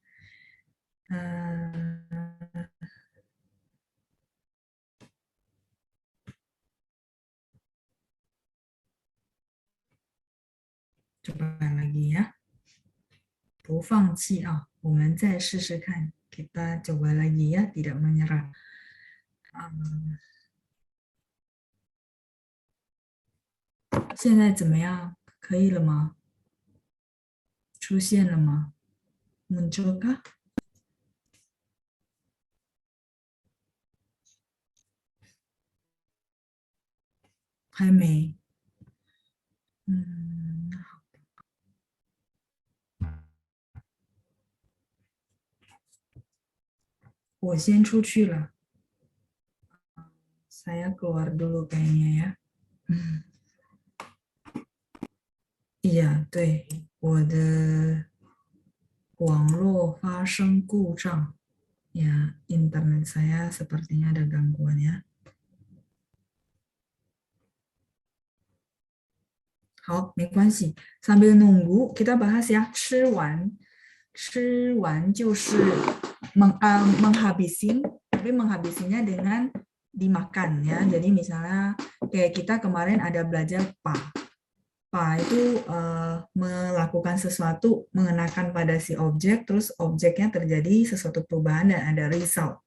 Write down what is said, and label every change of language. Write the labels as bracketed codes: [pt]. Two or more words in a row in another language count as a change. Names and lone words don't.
[id] Eh, coba lagi ya. [zh] 不放弃啊，我们再试试看。 [id] Kita coba lagi ya, tidak menyerah. [zh] 现在怎么样？可以了吗？出现了吗？ [id] muncul kah？ [zh] 还没。 [id] 嗯， [zh] 我先出去了。 [id] Saya keluar dulu kayaknya ya. 嗯，iya, 对， [zh] 我的网络发生故障。 [id] Ya, internet saya sepertinya ada gangguan ya. [zh] 好，没关系。 [id] Sambil nunggu, kita bahas ya. [zh] 吃完就是 [id] menghabisin, tapi menghabisinya dengan dimakan ya. Jadi misalnya kayak kita kemarin ada belajar pa. Pa itu melakukan sesuatu mengenakan pada si objek, terus objeknya terjadi sesuatu perubahan dan ada result.